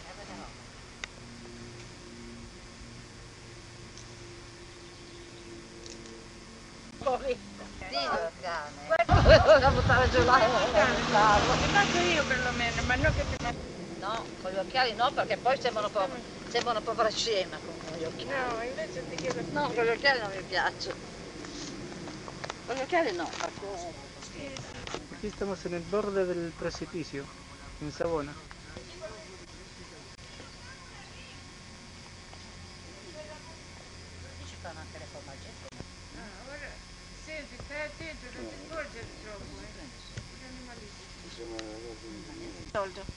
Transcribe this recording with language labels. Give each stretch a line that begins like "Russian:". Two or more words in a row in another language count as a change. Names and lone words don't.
Italian: Da buttare giù là. Ti faccio io perlomeno, ma non che ti faccio. No, con gli occhiali no, perché poi sembrano proprio scema con gli occhiali. No, invece ti chiedo. No, con gli occhiali non mi piace. Con gli occhiali no, perché...
Spanish: Aquí estamos en el borde del precipicio, en Savona.
Italian: Ci fanno anche le formagge. Ora, senti, stai attento, non ti sporgere troppo, Tolto.